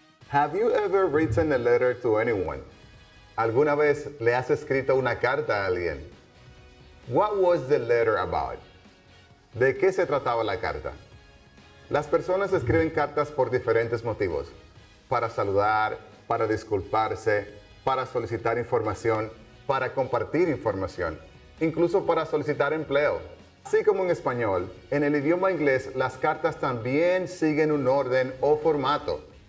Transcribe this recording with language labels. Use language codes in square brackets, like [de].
[en] Have you ever written a letter to anyone? [es] ¿Alguna vez le has escrito una carta a alguien? [en] What was the letter about? [es] ¿De qué se trataba la carta? Las personas escriben cartas por diferentes motivos. Para saludar, para disculparse, para solicitar información, para compartir información, incluso para solicitar empleo. Así como en español, en el idioma inglés las cartas también siguen un orden o formato.